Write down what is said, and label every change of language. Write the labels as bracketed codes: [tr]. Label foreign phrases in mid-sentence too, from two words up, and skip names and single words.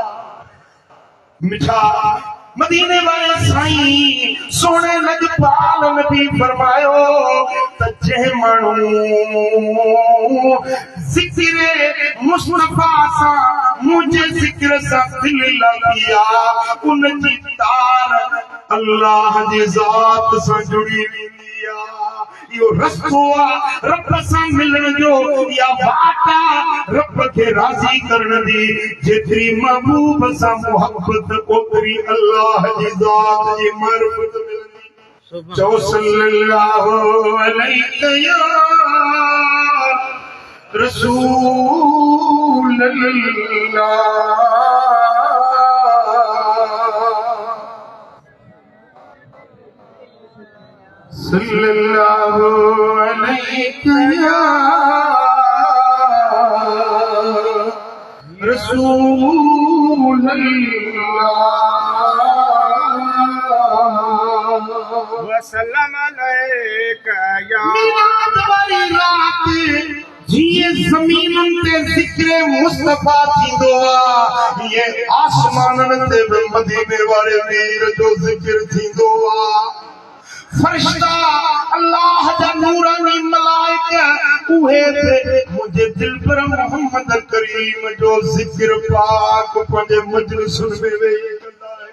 [sd] मिठा मदीने वाले साईं सोने लजपाल नबी फरमायो त जंहिं माण्हू ज़िक्र मुस्तफ़ा सां मुंहिंजे ज़िक्र सां दिल लॻी आहे उनजी तार अल्लाह जी ज़ात सां जुड़ी वेंदी आहे। इहो रस्तो आहे रब सां मिलण जो या वाट आहे रब खे राज़ी करण जी। जेतिरी महबूब सां मोहब्बत ओतिरी अल्लाह जी ज़ात जी मारिफत मिलंदी। [ar] चओ صلى الله عليه يا رسول الله. صلى الله عليه يا رسول الله وسلم عليك يا. [sd] मिलाद वाली रात जीअं ज़मीनुनि ते ज़िक्र मुस्तफ़ा थींदो आहे ये आसमाननि ते बि मदीने वारे मीर जो ज़िक्र थींदो आहे। फरिश्ता अल्लाह जा नूरानी मलाइक उहे मुझे दिल पर मोहम्मद करीम जो ज़िक्र पाक पंहिंजे मजलिसुनि में वेही कंदा आहिनि।